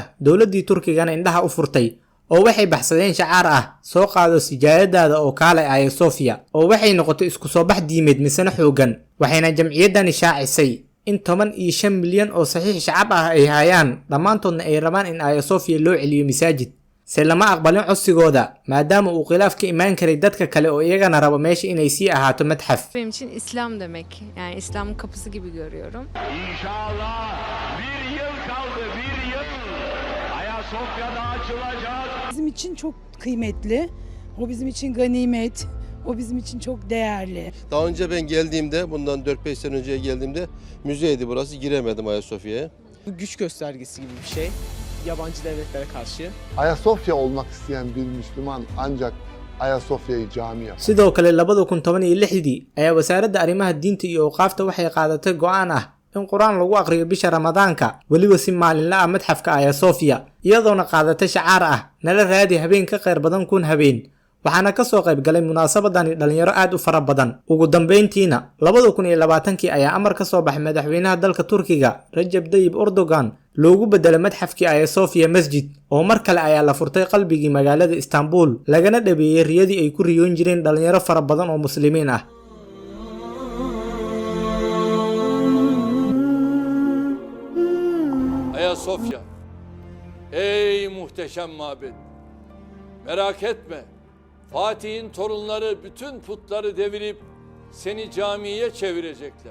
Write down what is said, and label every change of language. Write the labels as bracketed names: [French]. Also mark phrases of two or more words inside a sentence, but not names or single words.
[Somali] dowladii Turkigana indhaha u furtay oo waxay baxsadeen shacaar ah soo qaado sijaayadaada oo kaale Hagia Sophia, oo waxay noqotay isku soo bax diimeed misana xoogan. waxayna jamciyadan shaacisay in 15 milyan oo saxiix shacab ah ay hayaan, dhammaantoodna ay rabaan in Hagia Sophia loo celiyo masaajid. se lama aqbalin codsigooda maadaama uu khilaaf ka imaan karay dadka kale oo iyagana rabo meesha inay sii ahaato madxaf. [Turkish] Benim için İslam demek. Yani İslam'ın kapısı gibi görüyorum. İnşallah bir yıl kaldı, bir yıl. Hagia Sophia'da açılacak. Bizim için çok kıymetli. O bizim için ganimet. O bizim için çok değerli. Daha önce ben geldiğimde, bundan 4-5 sene önceye geldiğimde müzeydi burası. Giremedim Hagia Sophia'ya. Bu güç göstergesi gibi bir şey. Yabancı devletlere karşı. Hagia Sophia olmak isteyen bir Müslüman ancak Hagia Sophia'yı cami yapar. [Somali] sidoo kale 2016 ayaa wasaaradda arrimaha diinta iyo awqaafta waxay qaadatay go'aan ah in Qur'aan lagu aqriyo bisha Ramadaanka waliba si maalinle ah madxafka Hagia Sophia, iyadoona qaadatay shacaar ah nala raadi habeen ka qeyr badan kun habeen. waxaana ka soo qayb galay munaasabadani dhalinyaro aad u fara badan. ugu dambeyntiina 2020 ayaa amar ka soo baxay madaxweynaha dalka Turkiga Recep Tayyip Erdogan loogu bedelay madxafkii Hagia Sophia masjid, oo mar kale ayaa la furtay qalbigii magaalada Istanbul lagana dhabeeyay riyadii ay ku riyoon jireen dhalinyaro fara badan oo muslimiin ah. [Turkish] Hagia Sophia, ey muhteşem mabed, merak etme. Fatih'in torunları bütün putları devirip seni camiye çevirecekler.